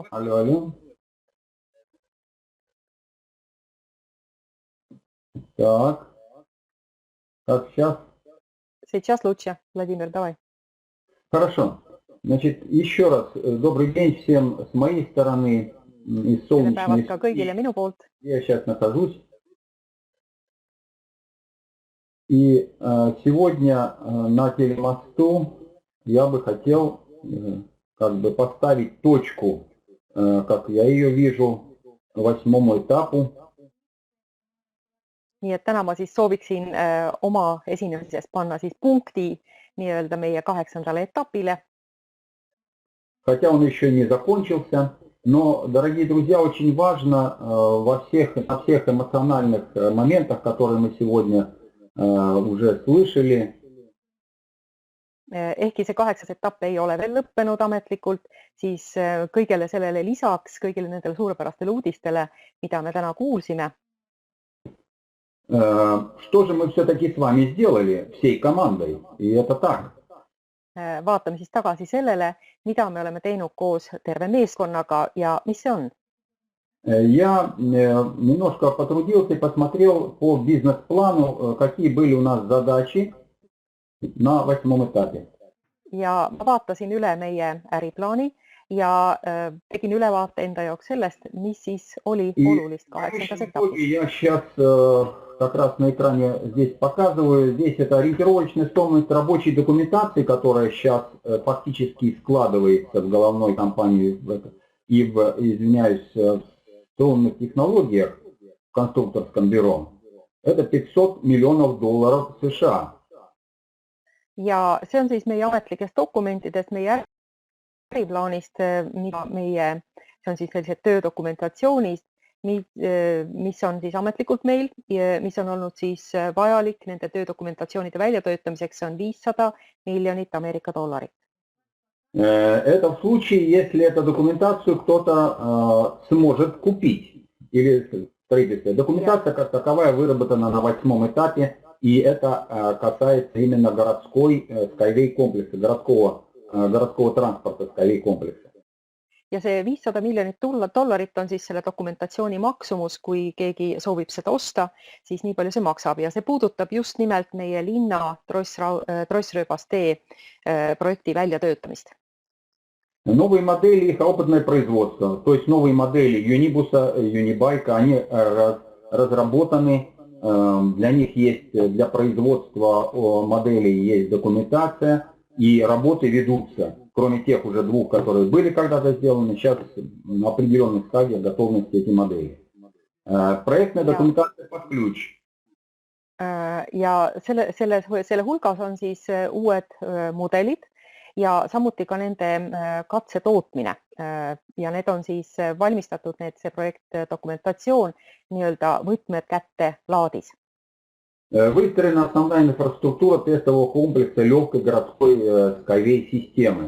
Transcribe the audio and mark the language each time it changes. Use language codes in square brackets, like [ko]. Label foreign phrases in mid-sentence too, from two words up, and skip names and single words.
[ru] Алло, алло. Так. Как сейчас? Сейчас лучше. Владимир, давай. Хорошо. Значит, еще раз добрый день всем с моей стороны, из Tere солнечной [et] päevast ka kõigile [ru] Сибири. [et] minu poolt. [ru] Я сейчас нахожусь. И сегодня на телемосту я бы хотел как бы поставить точку, как я ее вижу, 8-му этапу. [et] Nii et täna ma siis sooviksin oma esinemises panna siis punkti nii-öelda meie 8. etapile. [ru] Хотя он еще не закончился, но, дорогие друзья, очень важно на всех эмоциональных моментах, которые мы сегодня уже слышали. [et] Ehkki see 8. etapp ei ole veel lõppenud ametlikult, siis kõigele sellele lisaks, kõigile nendele suurepärastele uudistele, mida me täna kuulsime, [ru] Что же мы все-таки с вами сделали всей командой? И это так. [et] vaatame siis tagasi sellele, mida me oleme teinud koos terve meeskonnaga ja mis see on. [ru] Я немножко потрудился и посмотрел по бизнес-плану, какие были у нас задачи на 8-м этапе. [et] Ja ma vaatasin üle meie äriplaani ja tegin ülevaate enda jaoks sellest, mis siis oli olulist 8. etapis. [ru] Я сейчас как раз на экране здесь показываю. Здесь это ориентировочная стоимость рабочей документации, которая сейчас фактически складывается в головной компании и извиняюсь, в струнных технологиях в конструкторском бюро. Это $500 миллионов США. [et] Ja see on siis meie ametlikest dokumentidest, meie äriplaanist, mida see on siis sellised töödokumentatsioonist, mis on siis ametlikult meil, mis on olnud siis vajalik nende töödokumentatsioonide väljatöötamiseks, see on $500 miljonit Ameerika dollarit. [ru] Это в случае, если эту документацию кто-то сможет купить. Или строительство. Документация как таковая выработана на 8-м этапе, и это касается именно городской Skyway комплекса, городского транспорта Skyway комплекса. [et] Ja see $500 miljonit dollarit on siis selle dokumentatsiooni maksumus, kui keegi soovib seda osta, siis nii palju see maksab ja see puudutab just nimelt meie linna Trossrööbastee projekti väljatöötamist. [ru] Новые модели, их опытное производство, то есть новые модели Юнибуса, Юнибайка, они разработаны, для них есть, для производства моделей есть документация, и работы ведутся, кроме тех уже двух, которые были когда-то сделаны, сейчас на определенных стадиях готовности эти модели. Проектная документация под ключ. [et] Ja selle hulgas on siis uued mudelid ja samuti ka nende katsetootmine ja need on siis valmistatud, see projektdokumentatsioon nii-öelda võtmed kätte laadis. [ru] Выстроена основная инфраструктура тестового комплекса легкой городской Skyway системы.